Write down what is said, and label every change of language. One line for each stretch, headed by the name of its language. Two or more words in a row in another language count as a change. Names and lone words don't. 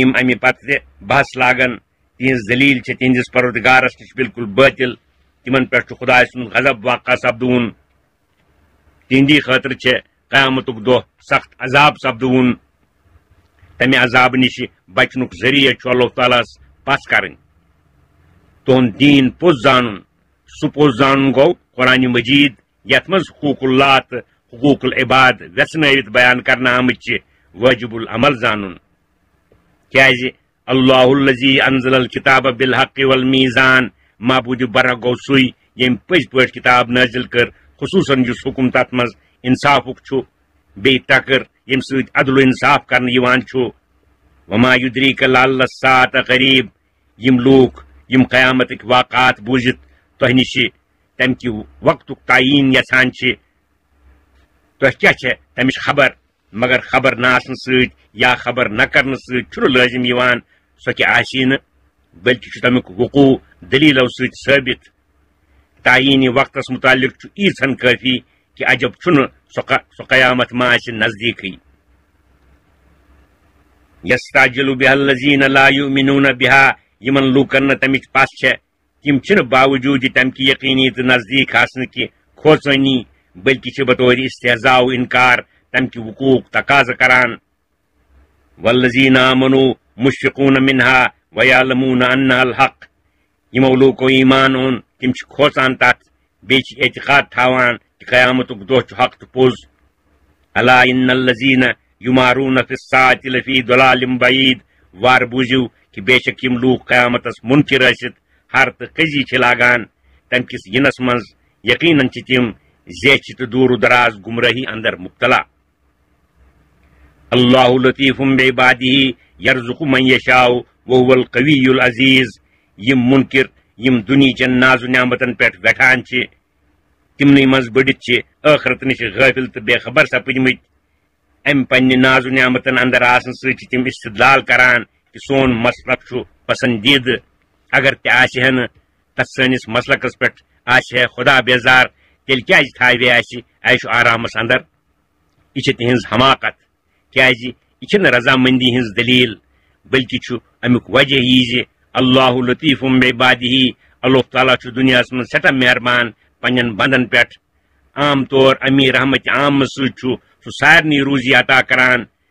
Kashmiri: یِم امہِ پتہٕ تہِ بحث لاگن تہنٛز دلیٖل چھِ تہنٛدِس پروردگارس نِش بالکل باطل تمن پٮ۪ٹھ چھُ خۄداے سُنٛد غضب واقع سپدوُن تہنٛدی خٲطرٕ چھِ قیامتُک دۄہ سخت عذاب سپدوُن تمہِ عذاب نِش بچنُک ذٔریعہٕ چھُ اللہ تعالیٰ ہس پژھ کرٕنۍ تُہُنٛد دیٖن پوٚز زانُن سُہ پوٚز زانُن گوٚو قرآنِ مجیٖد یتھ منٛز حقوٗق اللہ تہٕ حقوٗق العباد ویژنٲوِتھ بیان کرنہٕ آمٕتۍ چھِ وٲجب العمل زانُن کیازِ
Arabic: اللہ الذی انزل الکتاب بالحق والمیزان
Kashmiri: معبوٗدِ برحق گوٚو سُے ییٚمۍ پٔزۍ پٲٹھۍ کتاب نٲزِل کٔر خصوٗصن یُس حکم تتھ منٛز انصافُک چھُ بیٚیہِ تکر ییٚمہِ سۭتۍ عدل و انصاف کرنہٕ یِوان چھُ
Arabic: وما یدریک لعل الساعۃ قریب
Kashmiri: یِم لوٗکھ یِم قیامتٕکۍ واقعات بوٗزِتھ تۄہہِ نِش تمہِ کہِ وقتُک تعیٖن یژھان چھِ تۄہہِ کیٛاہ چھےٚ تمِچ خبر مگر خبر نہ آسنہٕ سۭتۍ یا خبر نہ کرنہٕ سۭتۍ چھُنہٕ لٲزم یِوان سۄ کہِ آسی نہٕ بلکہِ چھُ تمیُک وقوع دلیٖلو سۭتۍ ثٲبت تعیٖنی وقتس متعلق چھُ ییٖژہن کٲفی کہ عجب چھُنہٕ سۄ قیامت ما آسہِ نزدیٖکٕے
Arabic: یستعجل بها الذین لا یؤمنون بها
Kashmiri: یمن لوٗکن نہٕ تمِچ پژھ چھےٚ تِم چھِنہٕ باوجوٗد تمہِ کہِ یقیٖنی تہٕ نزدیٖک آسنہٕ کہِ کھوژٲنی بلکہِ چھِ بطور استحزاء و انکار تمہِ کہِ وقوٗعُک تقاضہٕ کران
Arabic: والذین آمنوا مشفقون منها ویعلمون انها الحق
Kashmiri: یمو لوٗکو ایمان اوٚن تِم چھِ کھوژان تتھ بیٚیہِ چھِ اعتقاد تھاوان کہ قیامتُک دۄہ چھُ حق تہٕ پوٚز
Arabic: الا ان الذین یمارون فی الساعۃ لفی ضلال بعید
Kashmiri: وار بوٗزِو کہ بے شک یِم لوٗکھ قیامتس منکر ٲسِتھ ہر تہٕ کٔزی چھِ لاگان تمہِ کِس یِنس منٛز یقیناً چھِ تِم زیچھِ تہٕ دوٗر دراز گمرٲہی اندر مبتلا
Arabic: اللہ لطیف بعبادہ یرزق من یشاء وهو القوی العزیز
Kashmiri: یم منکر یم دنیچن ناز و نعمتن پٮ۪ٹھ ویٹھان چھِ تمنٕے منٛز بٔڑِتھ چھِ ٲخرت نِش غٲفل تہٕ بے خبر سپٕدمٕتۍ امہِ پننہِ ناز و نعمتن اندر آسنہٕ سۭتۍ چھِ تِم استدلال کران کہ سون مسلک چھُ پسندیدٕ اگر تہِ آسہِ ہا نہٕ تتھ سٲنِس مسلکس پٮ۪ٹھ آسہِ ہے خدا بیزار تیٚلہِ کیازِ تھاوِ اَسہِ عیش و آرامس اندر یہِ چھِ تِہنٛز حماقت کیازِ یہِ چھنہٕ رضامندی ہٕنٛز دلیٖل بلکہِ چھُ امیُک وجہ یی زِ
Arabic: اللہ لطیف بعبادہ
Kashmiri: اللہ تعالیٰ چھُ دُنیاہس منٛز سٮ۪ٹھاہ مہربان پننٮ۪ن بندن پٮ۪ٹھ عام طور امیر رحمت عام سۭتۍ چھُ سُہ سارنٕے روزی عطا کران